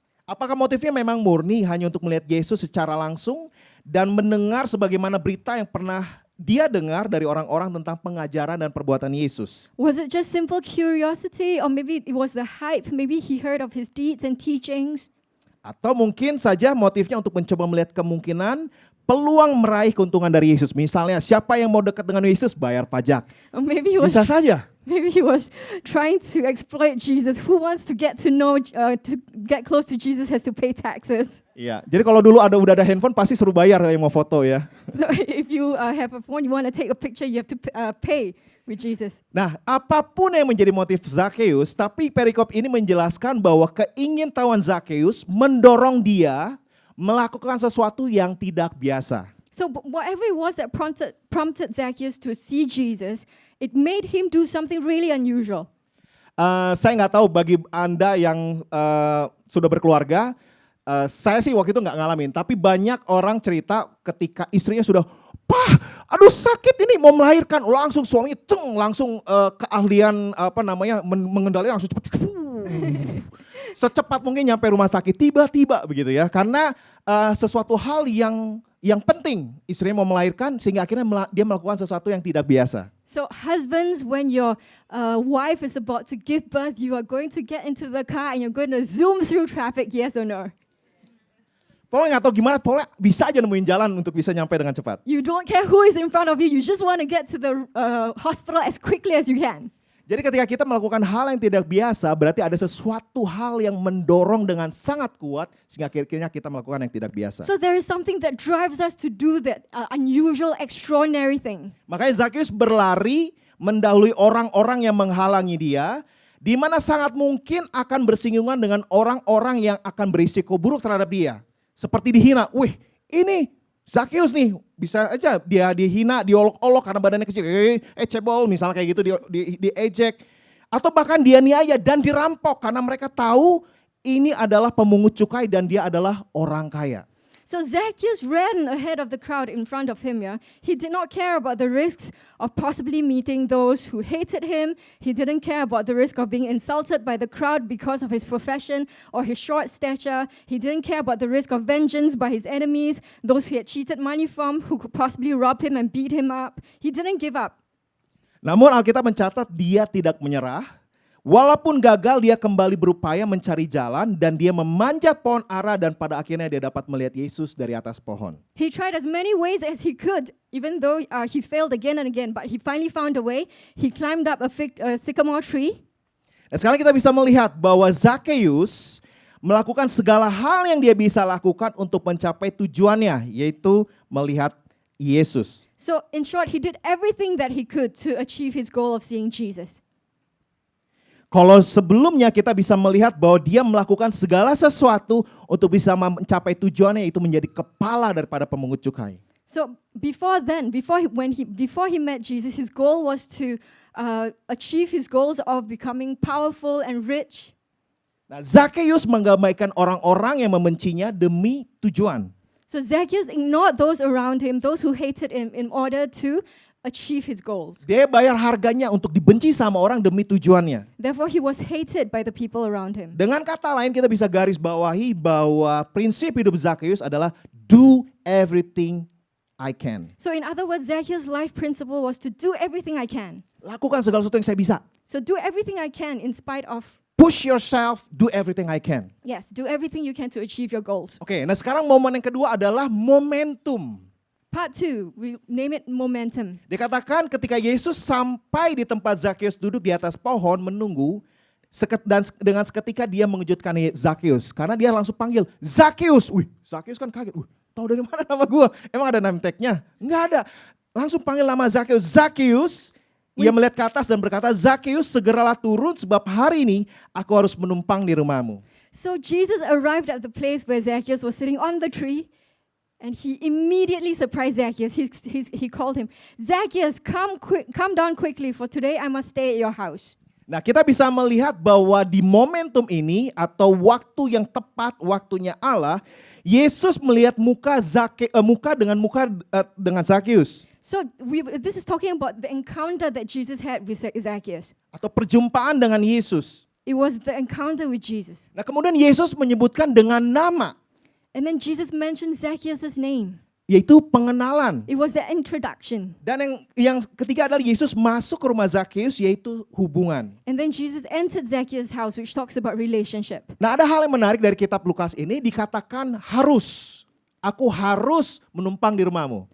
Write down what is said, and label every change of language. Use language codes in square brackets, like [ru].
[id] Apakah motifnya memang murni hanya untuk melihat Yesus secara langsung dan mendengar sebagaimana berita yang pernah dia dengar dari orang-orang tentang pengajaran dan perbuatan Yesus? [en] Was it just simple curiosity, or maybe it was the hype? Maybe he heard of his deeds and teachings. [id] Atau mungkin saja motifnya untuk mencoba melihat kemungkinan peluang meraih keuntungan dari Yesus. Misalnya siapa yang mau dekat dengan Yesus bayar pajak. [en] Or maybe he was [id] Bisa saja. [en] maybe he was trying to exploit Jesus. Who wants to get to know to get close to Jesus has to pay taxes. [id] Iya. Jadi kalau dulu udah ada handphone pasti suruh bayar yang mau foto ya. [en] So if you have a phone, you want to take a picture, you have to pay with Jesus. [id] Nah, apapun yang menjadi motif Zakheus, tapi perikop ini menjelaskan bahwa keingintahuan Zakheus mendorong dia melakukan sesuatu yang tidak biasa. [en] So whatever it was that prompted Zacchaeus to see Jesus, it made him do something really unusual. [id] Saya nggak tahu bagi Anda yang sudah berkeluarga, saya sih waktu itu nggak ngalamin, tapi banyak orang cerita ketika istrinya sudah, "Pah, aduh sakit ini mau melahirkan," langsung suaminya langsung keahlian mengendalikan langsung cepat. Secepat mungkin nyampe rumah sakit, tiba-tiba begitu ya, karena sesuatu hal yang penting istrinya mau melahirkan sehingga akhirnya dia melakukan sesuatu yang tidak biasa. [en] So husbands, when your wife is about to give birth, you are going to get into the car and you're going to zoom through traffic, yes or no? [id] Pokoknya nggak tahu gimana, pokoknya bisa aja nemuin jalan untuk bisa nyampe dengan cepat. [en] You don't care who is in front of you, you just want to get to the hospital as quickly as you can. [id] Jadi ketika kita melakukan hal yang tidak biasa, berarti ada sesuatu hal yang mendorong dengan sangat kuat sehingga akhirnya kita melakukan yang tidak biasa. [en] So there is something that drives us to do that unusual, extraordinary thing. [id] Makanya Zakheus berlari mendahului orang-orang yang menghalangi dia, di mana sangat mungkin akan bersinggungan dengan orang-orang yang akan berisiko buruk terhadap dia. Seperti dihina, wih ini Zakheus nih, bisa aja dia dihina, diolok-olok karena badannya kecil, cebol misalnya kayak gitu, diejek. Atau bahkan dianiaya dan dirampok karena mereka tahu ini adalah pemungut cukai dan dia adalah orang kaya. [en] So Zacchaeus ran ahead of the crowd in front of him. Yeah, he did not care about the risks of possibly meeting those who hated him. He didn't care about the risk of being insulted by the crowd because of his profession or his short stature. He didn't care about the risk of vengeance by his enemies, those who had cheated money from, who could possibly rob him and beat him up. He didn't give up. [id] Namun Alkitab mencatat dia tidak menyerah. Walaupun gagal, dia kembali berupaya mencari jalan dan dia memanjat pohon ara dan pada akhirnya dia dapat melihat Yesus dari atas pohon. [en] He tried as many ways as he could, even though he failed again and again, but he finally found a way. He climbed up a sycamore tree. [id] Dan sekarang kita bisa melihat bahwa Zakheus melakukan segala hal yang dia bisa lakukan untuk mencapai tujuannya, yaitu melihat Yesus. [en] So in short, he did everything that he could to achieve his goal of seeing Jesus. [id] Kalau sebelumnya kita bisa melihat bahwa dia melakukan segala sesuatu untuk bisa mencapai tujuannya, yaitu menjadi kepala daripada pemungut cukai. [en] So before he met Jesus, his goal was to achieve his goals of becoming powerful and rich. [id] Nah, Zakheus menggambarkan orang-orang yang membencinya demi tujuan. [en] So Zacchaeus ignored those around him, those who hated him, in order to achieve his goals. [id] Dia bayar harganya untuk dibenci sama orang demi tujuannya. [en] Therefore, he was hated by the people around him. [id] Dengan kata lain kita bisa garis bawahi bahwa prinsip hidup Zakheus adalah [en] do everything I can. So in other words, Zacchaeus' life principle was to do everything I can. [id] Lakukan segala sesuatu yang saya bisa. [en] So do everything I can in spite of. Push yourself, do everything I can. Yes, do everything you can to achieve your goals. [id] Oke, nah sekarang momen yang kedua adalah momentum. [en] Part 2, we name it momentum. [id] Dikatakan ketika Yesus sampai di tempat Zakheus duduk di atas pohon menunggu, dan dengan seketika dia mengejutkan Zakheus karena dia langsung panggil Zakheus. Wih, Zakheus kan kaget. Tahu dari mana nama gue? Emang ada name tag-nya? Enggak ada. Langsung panggil nama Zakheus. Zakheus, ia melihat ke atas dan berkata, Zakheus segeralah turun sebab hari ini aku harus menumpang di rumahmu. [en] So Jesus arrived at the place where Zacchaeus was sitting on the tree. And he immediately surprised Zacchaeus. He called him, Zacchaeus, come down quickly, for today I must stay at your house. [id] Nah, kita bisa melihat bahwa di momentum ini atau waktu yang tepat, waktunya Allah, Yesus melihat muka dengan Zakheus. [en] So this is talking about the encounter that Jesus had with Zacchaeus. [id] Atau perjumpaan dengan Yesus. [en] It was the encounter with Jesus. [id] Nah, kemudian Yesus menyebutkan dengan nama. [en] And then Jesus mentioned Zacchaeus' name. [id] Yaitu pengenalan. [en] It was the introduction. [id] Dan yang ketiga adalah Yesus masuk ke rumah Zakheus, yaitu hubungan. [en] And then Jesus entered Zacchaeus' house, which talks about relationship. [id] Nah, ada hal yang menarik dari kitab Lukas ini, dikatakan harus Aku harus menumpang di rumahmu.